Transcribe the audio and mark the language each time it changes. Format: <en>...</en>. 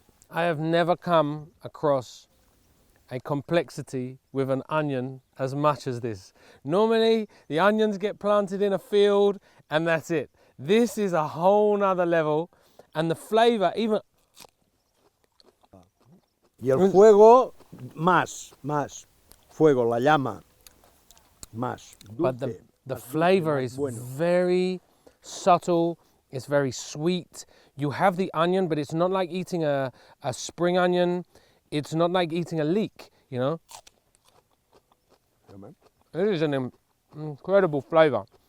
<en>I have never come across a complexity with an onion as much as this. Normally, the onions get planted in a field and that's it. This is a whole nother level, and the flavour, even...</en> <es>Y el fuego, más fuego, la llama, más</es> <en>But</en> <es>dulce.</es> <en>the flavour is very subtle, it's very sweet. You have the onion, but it's not like eating a spring onion. It's not like eating a leek, you know? It is an incredible flavour.</en>